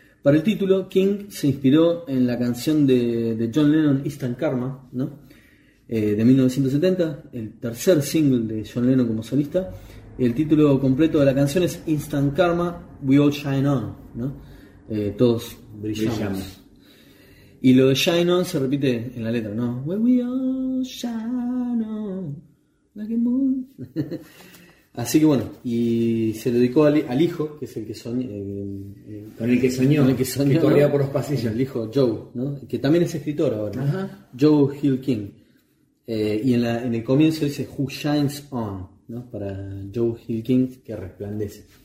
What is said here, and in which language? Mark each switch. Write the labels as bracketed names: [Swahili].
[Spanish] Para el título, King se inspiró en la canción de John Lennon, Instant Karma, ¿no? De 1970, el tercer single de John Lennon como solista. El título completo de la canción es Instant Karma, We All Shine On, ¿no? Todos brillamos. Y lo de Shine On se repite en la letra, ¿no? [English] When we all shine on like a moon. [Spanish] Así que bueno, y se lo dedicó al hijo, que es el que soñó. Con el que soñó, que corría, ¿no?, por los pasillos. El hijo Joe, ¿no?, que también es escritor ahora. Ajá. Joe Hill King. Y en el comienzo dice Who Shines On, ¿no?, para Joe Hill King, que resplandece.